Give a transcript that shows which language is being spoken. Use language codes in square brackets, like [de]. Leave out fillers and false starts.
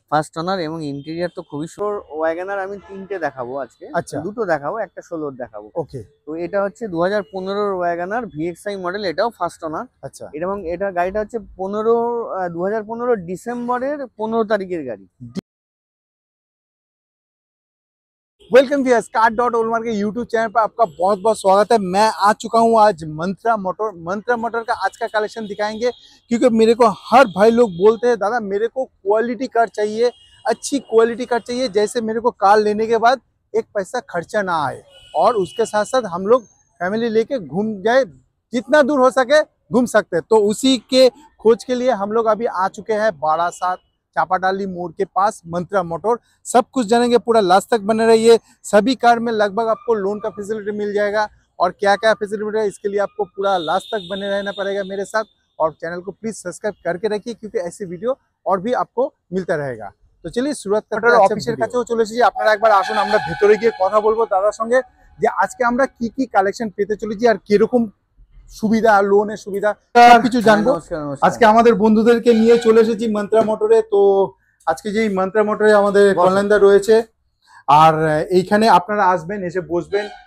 [bn] First owner এবং interior তো খুবই সুন্দর। ওয়াগনার আমি 3টে দেখাবো আজকে। আচ্ছা, দুটো দেখাবো, একটা 16 দেখাবো। ওকে, তো এটা হচ্ছে 2015 ওয়াগনার VXi মডেল, এটাও ফার্স্ট ওনার। আচ্ছা, এবং এটা গাড়িটা হচ্ছে 2015 ডিসেম্বরের 15 তারিখের গাড়ি। [hi] वेलकम व्यूअर्स, कार.ओलमार्ट के यूट्यूब चैनल पर आपका बहुत बहुत स्वागत है। मैं आ चुका हूँ आज मंत्रा मोटर का आज का कलेक्शन दिखाएंगे, क्योंकि मेरे को हर भाई लोग बोलते हैं दादा मेरे को क्वालिटी कार चाहिए, अच्छी क्वालिटी कार चाहिए, जैसे मेरे को कार लेने के बाद एक पैसा खर्चा ना आए और उसके साथ साथ हम लोग फैमिली लेके घूम जाए, जितना दूर हो सके घूम सकते हैं। तो उसी के खोज के लिए हम लोग अभी आ चुके हैं बारासात चापाडाली मोड़ के पास मंत्रा मोटर। सब कुछ जानेंगे, पूरा लास्ट तक बने रहिए। सभी कार में लगभग आपको लोन का फैसिलिटी मिल जाएगा और क्या क्या फैसिलिटी मिलेगा इसके लिए आपको पूरा लास्ट तक बने रहना पड़ेगा मेरे साथ। और चैनल को प्लीज सब्सक्राइब करके रखिए, क्योंकि ऐसी वीडियो और भी आपको मिलता रहेगा। तो चलिए शुरुआत करते हैं। [bn] অফিসের কাছেও চলে এসেছি, আপনারা একবার আসুন, আমরা ভেতরে গিয়ে কথা বলবো দাদার সঙ্গে যে আজকে আমরা কি কি কালেকশন পেতে চলেছি আর কিরকম সুবিধা, লোনের সুবিধা সবকিছু জানবো। আজকে আমাদের বন্ধুদেরকে নিয়ে চলে এসেছি মন্ত্রা মোটরে। তো আজকে যেই মন্ত্রা মোটরে আমাদের কল্যাণদা রয়েছে, আর এইখানে আপনারা আসবেন, এসে বসবেন।